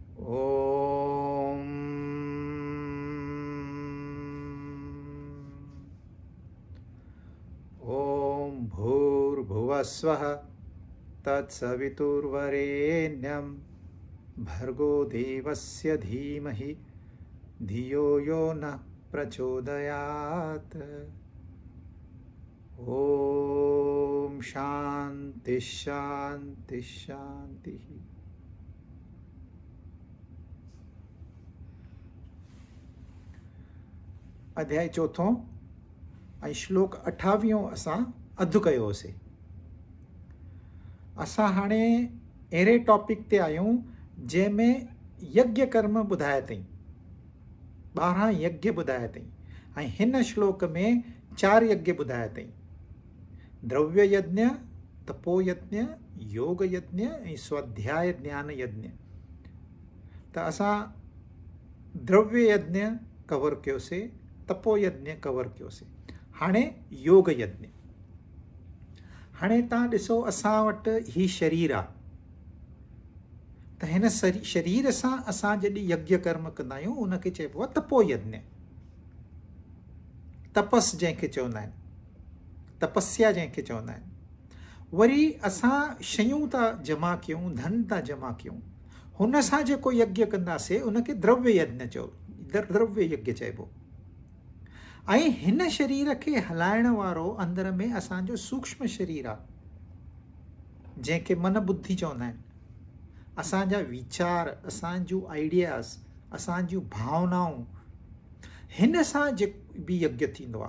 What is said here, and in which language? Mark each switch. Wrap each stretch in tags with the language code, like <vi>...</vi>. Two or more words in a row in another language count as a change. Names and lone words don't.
<sa>ओम ओम भूर्भुवस्वः तत्सवितुर्वरेण्यं भर्गो देवस्य धीमहि धियो यो नः प्रचोदयात्। ओम शांति शांति शांति।</sa> <sd>अध्याय चौथों ऐं श्लोक 28 असां अधु कयोसीं। असां हाणे अहिड़े टॉपिक ते आहियूं जंहिंमें यज्ञ कर्म ॿुधाया अथई, 12 यज्ञ ॿुधाया अथई ऐं हिन श्लोक में 4 यज्ञ ॿुधाया अथई। द्रव्य यज्ञ, तपो यज्ञ, योग यज्ञ ऐं स्वाध्याय ज्ञान यज्ञ। त असां द्रव्य यज्ञ कवर कयोसीं, तपो यज्ञ कवर कयोसीं। हाणे योग यज्ञ। हाणे तव्हां ॾिसो, असां वटि ही शरीर आहे, त हिन शरीर सां असां जॾहिं यज्ञ कर्म कंदा आहियूं उनखे चइबो आहे तपो यज्ञ। तपस जंहिंखे चवंदा आहिनि, तपस्या जंहिंखे चवंदा आहिनि। वरी असां शयूं था जमा कयूं, धन था जमा कयूं, हुन सां जेको यज्ञ कंदासीं उनखे द्रव्य यज्ञ द्रव्य यज्ञ चइबो। ऐं हिन शरीर खे हलाइण वारो अंदर में असांजो सूक्ष्म शरीर आहे, जंहिंखे मन बुद्धि चवंदा आहिनि। असांजा वीचार, असांजूं आइडियाज़, असांजूं भावनाऊं, हिन सां जे बि यज्ञ थींदो आहे।</sd>